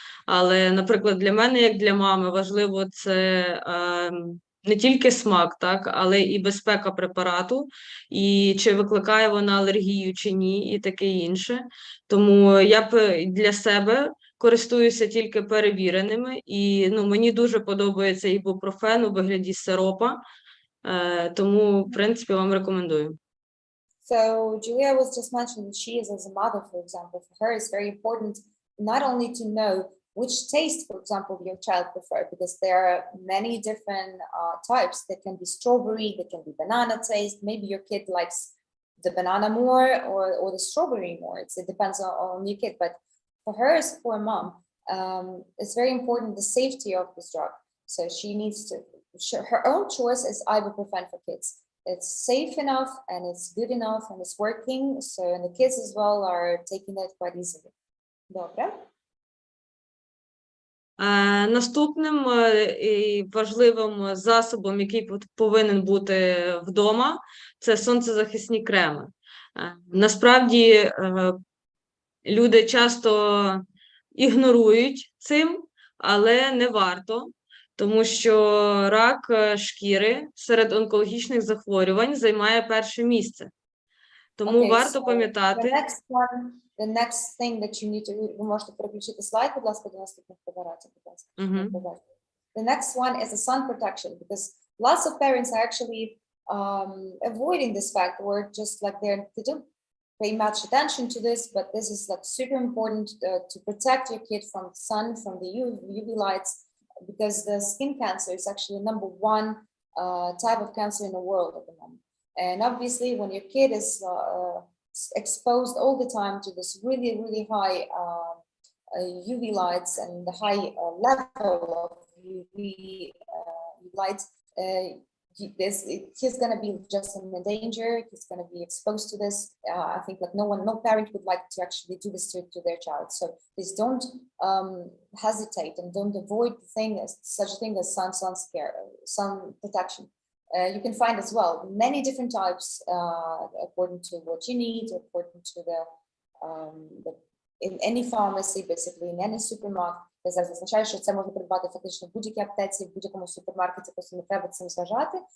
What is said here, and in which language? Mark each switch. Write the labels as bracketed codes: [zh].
[uk] Але, наприклад, для мене, як для мами, важливо це не тільки смак, так, але і безпека препарату, і чи викликає вона алергію чи ні, і таке інше. Тому я для себе користуюся тільки перевіреними, і мені дуже подобається ібупрофен у вигляді сиропа, тому, в принципі, вам рекомендую. [en] So Julia was just mentioning she is as a mother, for example, for her it's very important not only to know which taste, for example, your child prefer, because there are many different types. That can be strawberry, that can be banana taste. Maybe your kid likes the banana more or the strawberry more. It depends on your kid. But for her, as for a mom, it's very important the safety of this drug. So she needs to, her own choice is ibuprofen for kids. It's safe enough and it's good enough and it's working. So, and the kids as well are taking it quite easily. [uk] Добре. Наступним і важливим засобом, який повинен бути вдома, це сонцезахисні креми. Насправді, люди часто ігнорують цим, але не варто, тому що рак шкіри серед онкологічних захворювань займає перше місце. Тому варто пам'ятати... [en] The next thing that you need to, [uk] ви можете переключити слайд, будь ласка, до наступних фотографій, будь ласка. [en] The next one is the sun protection, because lots of parents are actually avoiding this fact, or just like they don't pay much attention to this, but this is like super important to protect your kid from the sun, from the UV lights, because the skin cancer is actually #1 type of cancer in the world at the moment. And obviously, when your kid is exposed all the time to this really, really high UV lights and the high level of UV lights, he's going to be just in danger. He's going to be exposed to this. I think that no parent would like to actually do this to their child. So please don't hesitate and don't avoid such a thing as sun protection. You can find as well many different types according to what you need, according to the in any pharmacy, basically in any supermarket. [uk] Це зараз означає, що це можна придбати фактично в будь-якій аптеці, в будь-якому супермаркеті, просто не треба цим зважати.